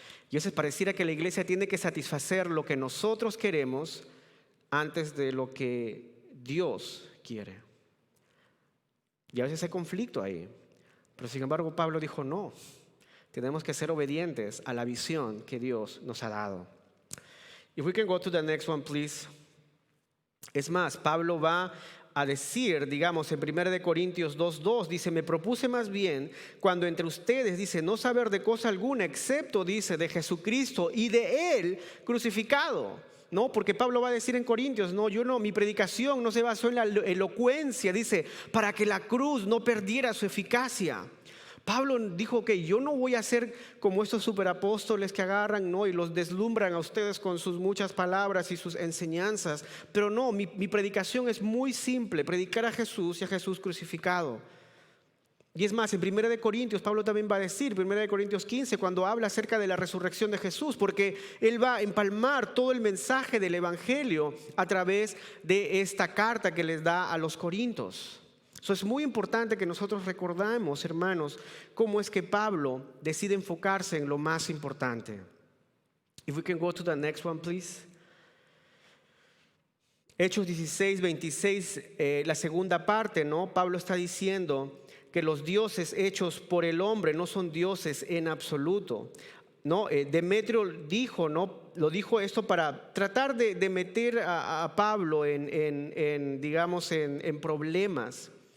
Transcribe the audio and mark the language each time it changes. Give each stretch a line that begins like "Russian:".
Spanish: Y eso pareciera que la iglesia tiene que satisfacer lo que nosotros queremos antes de lo que Dios quiere. Y a veces hay conflicto ahí. Pero sin embargo Pablo dijo no. Tenemos que ser obedientes a la visión que Dios nos ha dado.
English: If we can go to the next one, please.
Spanish: Es más, Pablo va a decir, digamos, en 1 Corintios 2:2, dice, me propuse más bien cuando entre ustedes, dice, no saber de cosa alguna, excepto, dice, de Jesucristo y de Él crucificado. No, porque Pablo va a decir en Corintios, mi predicación no se basó en la elocuencia, dice, para que la cruz no perdiera su eficacia. Pablo dijo que yo no voy a ser como estos superapóstoles que agarran, ¿no?, y los deslumbran a ustedes con sus muchas palabras y sus enseñanzas. Pero no, mi predicación es muy simple: predicar a Jesús y a Jesús crucificado. Y es más, en 1 de Corintios, Pablo también va a decir, 1 de Corintios 15, cuando habla acerca de la resurrección de Jesús, porque él va a empalmar todo el mensaje del Evangelio a través de esta carta que les da a los Corintios. Eso es muy importante que nosotros recordamos, hermanos, cómo es que Pablo decide enfocarse en lo más importante.
English: If we can go to the next one, please.
Spanish: Hechos 16, 26, la segunda parte, ¿no? Pablo está diciendo que los dioses hechos por el hombre no son dioses en absoluto, ¿no? Demetrio dijo, ¿no?, lo dijo esto para tratar de meter a Pablo digamos, en problemas.